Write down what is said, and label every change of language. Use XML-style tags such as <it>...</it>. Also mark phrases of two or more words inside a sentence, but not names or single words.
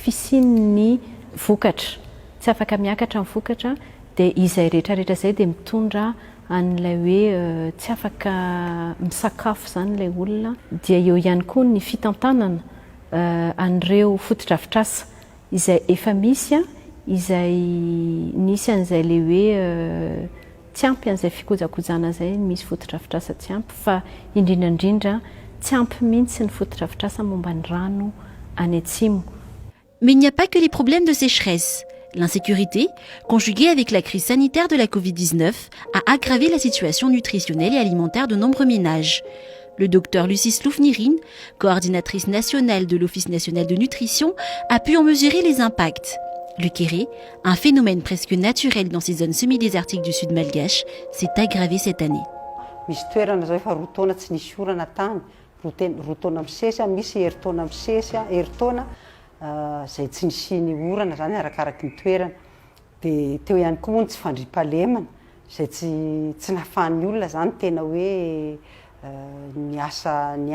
<mg>fisian'ny vokatra, tsy afaka miakatra amin'ny vokatra dia izay rehetrarehetra izay dia mitondra an'ilay hoe tsy afaka misakafo zany ilay olona, dia eo ihany koa ny fitantanana an'ireo fotodrafitrasa izay efa misy izay nisy an'izay le hoe tsy ampy an'izay fikojakojana izay misy fotodrafitrasa tsy ampy fa indrindrandrindra tsy ampy mihitsy ny fotodrafitrasa momba ny rano any atsimo.</mg> <fr>Mais il n'y a pas que les problèmes de sécheresse. L'insécurité, conjuguée avec la crise sanitaire de la Covid-19, a aggravé la situation nutritionnelle et alimentaire de nombreux ménages. Le docteur Lucie Sloufnirine, coordinatrice nationale de l'Office national de nutrition, a pu en mesurer les impacts. Le kéré, un phénomène presque naturel dans ces zones semi-désertiques du sud malgache, s'est aggravé cette année.</fr> <mg>Misy toerana zao efa roa taona tsy nisy orana tany, roa taona misesy, misy herintaona misesy, herintaona zay tsy nisy orana zany arakaraky ny toerana. Dia teo ihany koa moa tsy fandriam-pahalemana, zay tsy nahafahan'ny olona zany tena hoe niasa.</mg>